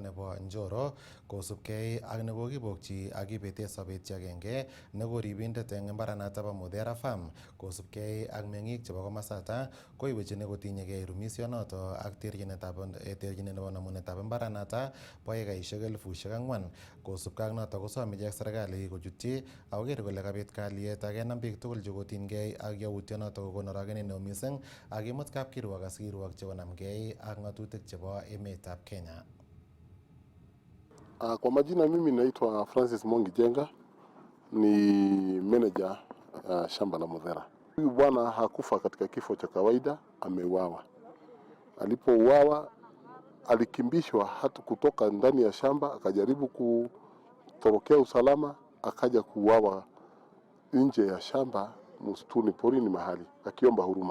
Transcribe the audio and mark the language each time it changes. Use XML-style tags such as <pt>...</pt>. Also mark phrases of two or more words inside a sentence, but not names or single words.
<kln>nebo Njoro kosubkei ak nekokibokchi ak kibete sobet chi agenge nekoribindet eng imbaranato bo Mudhera Farm kosubkei ak meng'ik chebo komasata koiwechini kotinyegei rumisionoto ak terchinet nebo namunetab imbaranata bo ekaisiek 4,000 kosubkei ak noto kosom ichek serikali kochutyi akoker kole kabit kalyet akenam biik tugul chekotinygei ak yautionoto kokon orogenet neo mising ak imut kapkirwok asikirwok chekonamgei ak ng'atutik chebo emetab Kenya.</kln> <sw>Kwa majina mimi naitwa Francis Mongi Jenga, ni manager shamba la Mudhera. Huyu bwana hakufa katika kifo cha kawaida, ameuawa. Alipouawa alikimbishwa hata kutoka ndani ya shamba, akajaribu kutorokea usalama, akaja kuuawa nje ya shamba msituni porini mahali akiomba huruma.</sw>